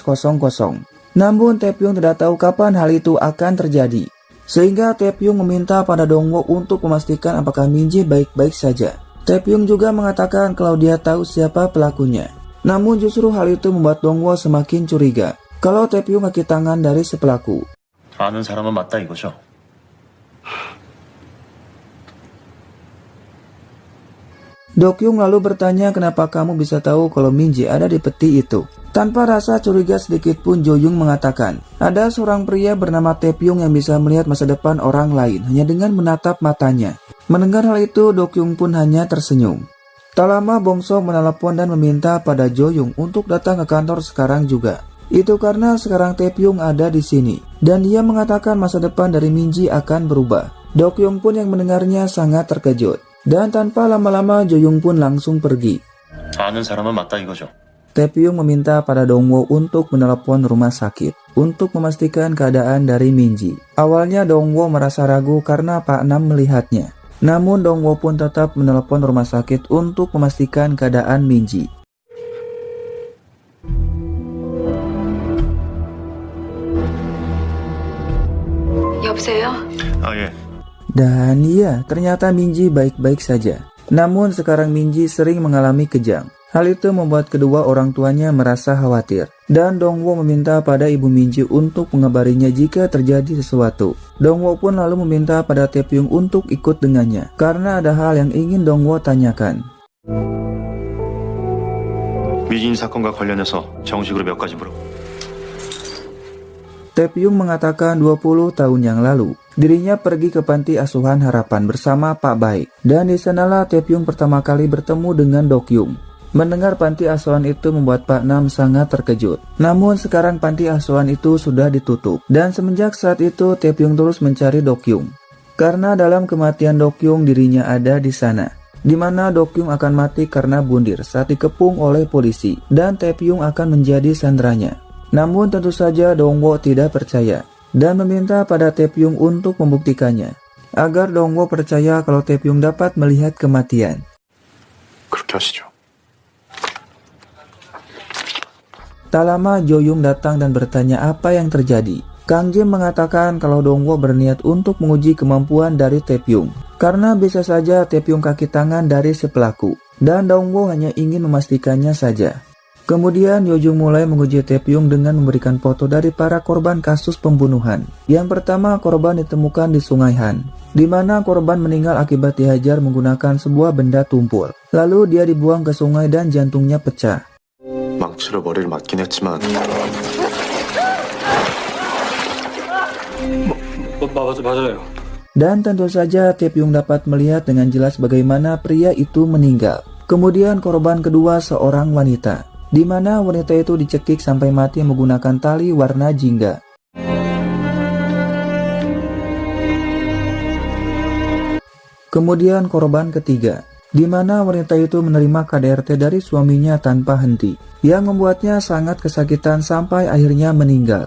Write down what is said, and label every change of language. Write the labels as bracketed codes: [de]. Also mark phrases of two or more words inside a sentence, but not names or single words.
[id] Namun Taepyung tidak tahu kapan hal itu akan terjadi. Sehingga Taepyung meminta pada Dongwo untuk memastikan apakah Minji baik-baik saja. Taepyung juga mengatakan kalau dia tahu siapa pelakunya. Namun justru hal itu membuat Dongwo semakin curiga kalau Taepyung kaki tangan dari si pelaku. [ko] 아는 사람은 맞다 이거죠. [id] Dokyung lalu bertanya kenapa kamu bisa tahu kalau Minji ada di peti itu. Tanpa rasa curiga sedikit pun Joyung mengatakan, ada seorang pria bernama Taepyung yang bisa melihat masa depan orang lain hanya dengan menatap matanya. Mendengar hal itu, Dokyung pun hanya tersenyum. Tak lama Bongso menelepon dan meminta pada Joyung untuk datang ke kantor sekarang juga. Itu karena sekarang Taepyung ada di sini dan dia mengatakan masa depan dari Minji akan berubah. Dokyung pun yang mendengarnya sangat terkejut. Dan tanpa lama-lama Joyung pun langsung pergi. [ko] 아는 사람은 맞다 이거죠. [id] Taepyung meminta pada Dongwo untuk menelepon rumah sakit untuk memastikan keadaan dari Minji. Awalnya Dongwo merasa ragu karena Pak Nam melihatnya. Namun Dongwo pun tetap menelepon rumah sakit untuk memastikan keadaan Minji. [ko] 여보세요? 아, 예. [id] Dan iya, ternyata Minji baik-baik saja. Namun sekarang Minji sering mengalami kejang. Hal itu membuat kedua orang tuanya merasa khawatir. Dan Dongwo meminta pada ibu Minji untuk mengabarinya jika terjadi sesuatu. Dongwo pun lalu meminta pada Taepyeong untuk ikut dengannya, karena ada hal yang ingin Dongwo tanyakan. [ko] 미진 사건과 관련해서 정식으로 몇 가지 물어. [id] Taepyeong mengatakan 20 tahun yang lalu, dirinya pergi ke panti asuhan harapan bersama Pak Baik. Dan di sanalah Taepyeong pertama kali bertemu dengan Dokyung. Mendengar panti asuhan itu membuat Pak Nam sangat terkejut. Namun sekarang panti asuhan itu sudah ditutup. Dan semenjak saat itu Taepyeong terus mencari Dokyung. Karena dalam kematian Dokyung dirinya ada di sana. Di mana Dokyung akan mati karena bundir saat dikepung oleh polisi. Dan Taepyeong akan menjadi sandranya. Namun tentu saja Dongwo tidak percaya. Dan meminta pada Taepyeong untuk membuktikannya. Agar Dongwo percaya kalau Taepyeong dapat melihat kematian. [ko] 그렇게 하시죠. [id] Tak lama Jo-young datang dan bertanya apa yang terjadi. Kang Jim mengatakan kalau Dongwo berniat untuk menguji kemampuan dari Taepyeong. Karena bisa saja Taepyeong kaki tangan dari si pelaku. Dan Dongwo hanya ingin memastikannya saja. Kemudian Yo-jung mulai menguji Taepyeong dengan memberikan foto dari para korban kasus pembunuhan. Yang pertama korban ditemukan di Sungai Han. Di mana korban meninggal akibat dihajar menggunakan sebuah benda tumpul. Lalu dia dibuang ke sungai dan jantungnya pecah. [ko] 망치로 머리를 맞긴 했지만 맞아요. [id] Dan tentu saja Taepyeong dapat melihat dengan jelas bagaimana pria itu meninggal. Kemudian korban kedua seorang wanita, di mana wanita itu dicekik sampai mati menggunakan tali warna jingga. Kemudian korban ketiga, di mana wanita itu menerima KDRT dari suaminya tanpa henti, yang membuatnya sangat kesakitan sampai akhirnya meninggal.